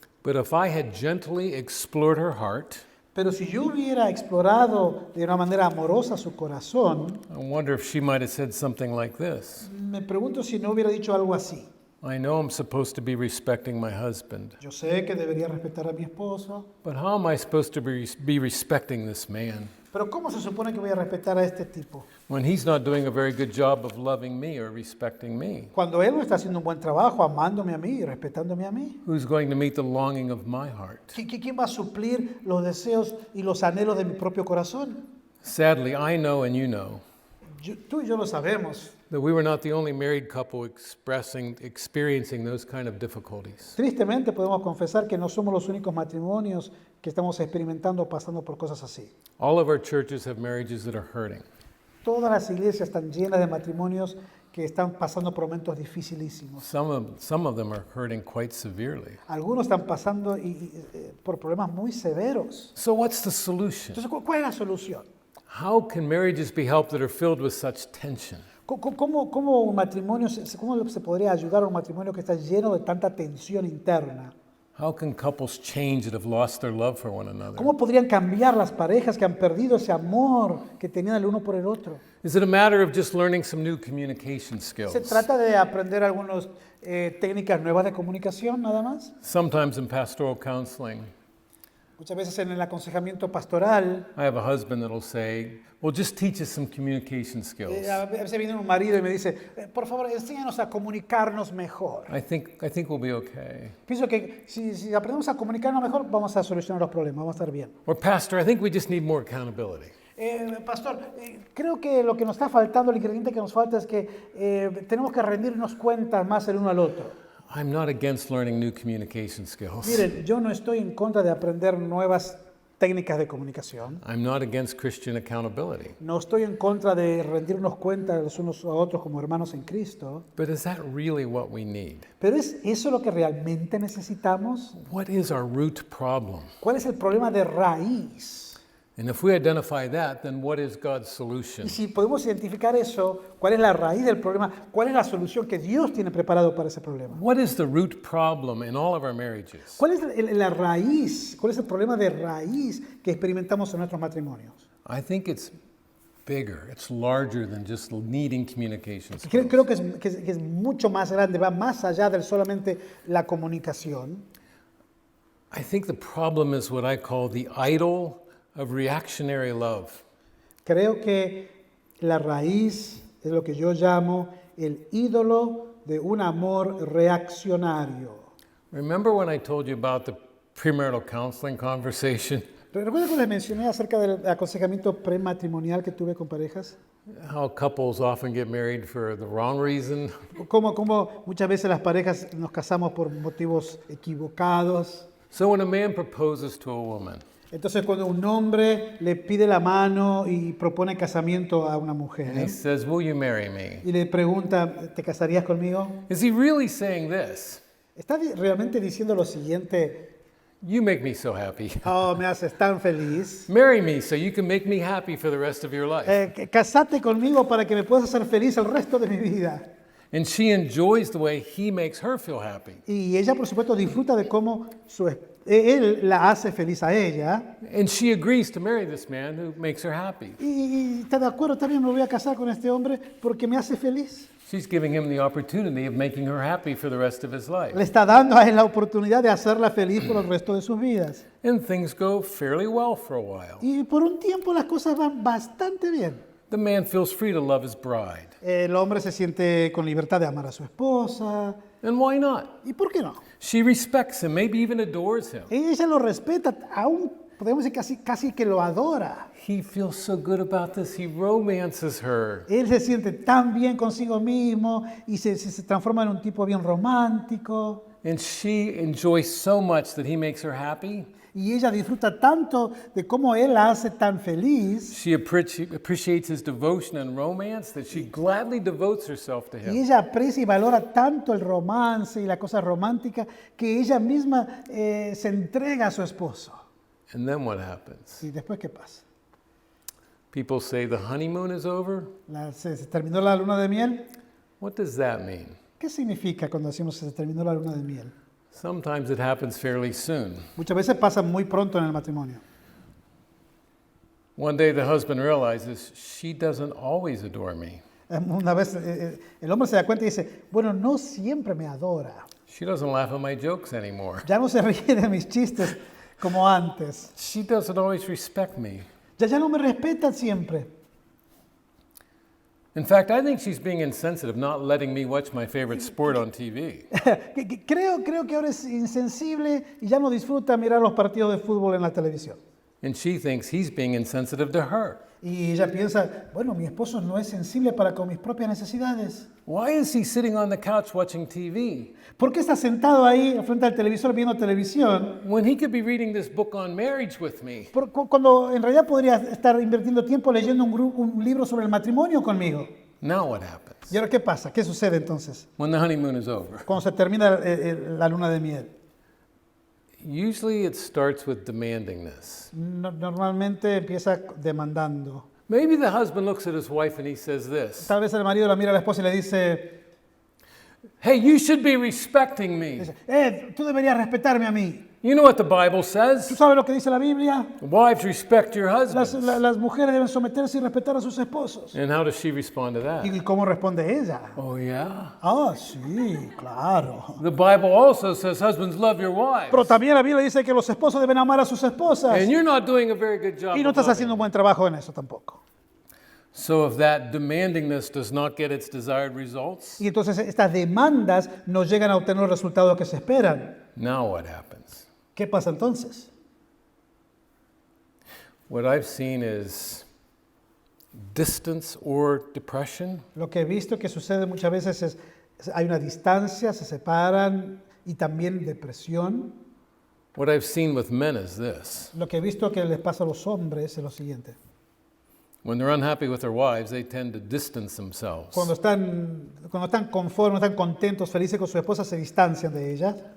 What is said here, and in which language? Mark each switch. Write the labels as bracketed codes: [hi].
[en] But if I had gently explored her heart, [es] Pero si yo hubiera explorado de una manera amorosa su corazón, [en] I wonder if she might have said something like this. [es] me pregunto si no hubiera dicho algo así. [en] I know I'm supposed to be respecting my husband, [es] Yo sé que debería respetar a mi esposo, [en] but how am I supposed to be respecting this man [es] pero ¿cómo se supone que voy a respetar a este tipo? [en] when he's not doing a very good job of loving me or respecting me? [es] Cuando él no está haciendo un buen trabajo amándome a mí y respetándome a mí. [en] Who's going to meet the longing of my heart? [es] ¿Quién va a suplir los deseos y los anhelos de mi propio corazón? [en] Sadly, I know and you know [es] Tú y yo lo sabemos. [en] that we were not the only married couple experiencing those kind of difficulties. [es] Tristemente podemos confesar que no somos los únicos matrimonios que estamos experimentando o pasando por cosas así. [en] All of our churches have marriages that are hurting. [es] Todas las iglesias están llenas de matrimonios que están pasando por momentos dificilísimos. [en] Some of them are hurting quite severely. [es] Algunos están pasando por problemas muy severos. [en] So what's the solution? [es] Entonces, ¿cuál es la solución? [en] How can marriages be helped that are filled with such tension? [es] ¿Cómo un matrimonio, cómo se podría ayudar a un matrimonio que está lleno de tanta tensión interna? [en] How can couples change that have lost their love for one another? [es] ¿Cómo podrían cambiar las parejas que han perdido ese amor que tenían el uno por el otro? [en] Is it a matter of just learning some new communication skills? [es] ¿Se trata de aprender algunas técnicas nuevas de comunicación nada más? [en] Sometimes in pastoral counseling, [es] Muchas veces en el aconsejamiento pastoral, [en] I have a husband that'll say, well, just teach us some communication skills. [es] a veces viene un marido y me dice, por favor, enséñanos a comunicarnos mejor. [en] I think we'll be okay. [es] Pienso que si aprendemos a comunicarnos mejor, vamos a solucionar los problemas, vamos a estar bien. [en] Or pastor, I think we just need more accountability. [es] Pastor, creo que lo que nos está faltando, el ingrediente que nos falta es que tenemos que rendirnos cuentas más el uno al otro. [en] I'm not against learning new communication skills. [es] Miren, yo no estoy en contra de aprender nuevas técnicas de comunicación. [en] I'm not against Christian accountability. [es] No estoy en contra de rendirnos cuentas los unos a otros como hermanos en Cristo. [en] But is that really what we need? [es] Pero ¿es eso lo que realmente necesitamos? [en] What is our root problem? [es] ¿Cuál es el problema de raíz? [en] And if we identify that, then what is God's solution? [es] Y si podemos identificar eso, ¿cuál es la raíz del problema? ¿Cuál es la solución que Dios tiene preparado para ese problema? [en] What is the root problem in all of our marriages? [es] ¿Cuál es la raíz? ¿Cuál es el problema de raíz que experimentamos en nuestros matrimonios? [en] I think it's bigger. It's larger than just needing communication [es] Creo [en] skills. [es] que es mucho más grande, va más allá de solamente la comunicación. [en] I think the problem is what I call the idol of reactionary love. [es] Creo que la raíz es lo que yo llamo el ídolo de un amor reaccionario. [en] Remember when I told you about the premarital counseling conversation? [es] ¿Recuerdan que les mencioné acerca del aconsejamiento prematrimonial que tuve con parejas? [en] How couples often get married for the wrong reason. [es] Cómo muchas veces las parejas nos casamos por motivos equivocados. [en] So when a man proposes to a woman, [es] Entonces cuando un hombre le pide la mano y propone casamiento a una [en] and he [es] mujer [en] says, "Will you marry me?" [es] y le pregunta, ¿te casarías conmigo? [en] Is he really saying this? [es] ¿Está realmente diciendo lo siguiente? [en] You make me so happy. [es] Oh, me haces tan feliz. [en] Marry me so you can make me happy for the rest of your life. [es] Casate conmigo para que me puedas hacer feliz el resto de mi vida. [en] And she enjoys the way he makes her feel happy. [es] Y ella, por supuesto, disfruta de cómo él la hace feliz a ella. [en] And she agrees to marry this man who makes her happy. [es] Y está de acuerdo, también me voy a casar con este hombre porque me hace feliz. [en] She's giving him the opportunity of making her happy for the rest of his life. [es] Le está dando a él la oportunidad de hacerla feliz por el resto de sus vidas. [en] And things go fairly well for a while. [es] Y por un tiempo las cosas van bastante bien. [en] The man feels free to love his bride. [es] El hombre se siente con libertad de amar a su esposa. [en] And why not? [es] ¿Y por qué no? [en] She respects him, maybe even adores him. [es] Ella lo respeta, aún podemos decir casi que lo adora. [en] He feels so good about this, he romances her. [es] Él se siente tan bien consigo mismo y se transforma en un tipo bien romántico. [en] And she enjoys so much that he makes her happy. [es] Y ella disfruta tanto de cómo él la hace tan feliz. [en] She appreciates his devotion and romance that she gladly devotes herself to [es] Y [en] him. [es] ella aprecia y valora tanto el romance y la cosa romántica que ella misma se entrega a su esposo. [en] And then what happens? [es] ¿Y después qué pasa? [en] People say the honeymoon is over. [es] ¿Se terminó la luna de miel? [en] What does that mean? [es] ¿Qué significa cuando decimos se terminó la luna de miel? [en] Sometimes it happens fairly soon. [es] Muchas veces pasa muy pronto en el matrimonio. [en] One day the husband realizes she doesn't always adore me. [es] Una vez el hombre se da cuenta y dice, bueno, no siempre me adora. [en] She doesn't laugh at my jokes anymore. [es] Ya no se ríe de mis chistes como antes. [en] She doesn't always respect me. [es] Ya no me respeta siempre. [en] In fact, I think she's being insensitive, not letting me watch my favorite sport on TV. [es] Creo que ahora es insensible y ya no disfruta mirar los partidos de fútbol en la televisión. [en] And she thinks he's being insensitive to her. [es] Y ella piensa, bueno, mi esposo no es sensible para con mis propias necesidades. [en] Why is he sitting on the couch watching TV [es] ¿Por qué está sentado ahí frente al televisor viendo televisión? [en] when he could be reading this book on marriage with me? [es] Cuando en realidad podría estar invirtiendo tiempo leyendo un libro sobre el matrimonio conmigo. [en] Now what happens [es] ¿Y ahora qué pasa? ¿Qué sucede entonces? [en] when the honeymoon is over? [es] Cuando se termina la luna de miel. [en] Usually it starts with demandingness. [es] Normalmente empieza demandando. [en] Maybe the husband looks at his wife and he says this, [es] Tal vez el marido la mira a la esposa y le dice, [en] hey, you should be respecting me. [es] tú deberías respetarme a mí. [en] You know what the Bible [es] ¿Tú [en] says? [es] sabes lo que dice la Biblia? [en] Wives, respect your [es] Las, [en] husbands. [es] las mujeres deben someterse y respetar a sus esposos. [en] And how does she respond to that? [es] ¿Y cómo responde ella? [en] Oh, yeah. [es] Ah, sí, claro. [en] The Bible also says, husbands, love your wives. [es] Pero también la Biblia dice que los esposos deben amar a sus esposas. [en] And you're not doing a very good job. [es] Y no [en] of [es] estás [en] loving [es] haciendo un [en] them. [es] buen trabajo en eso tampoco. [en] So if that demandingness does not get its desired results, [es] Y entonces estas demandas no llegan a obtener los resultados que se esperan. [en] now what happens? [es] ¿Qué pasa entonces? [en] What I've seen is distance or depression. [es] Lo que he visto que sucede muchas veces es hay una distancia, se separan y también depresión. [en] What I've seen with men is this. [es] Lo que he visto que les pasa a los hombres es lo siguiente. [en] When they're unhappy with their wives, they tend to distance themselves. [es] Cuando están conformes, están contentos, felices con su esposa, se distancian de ella.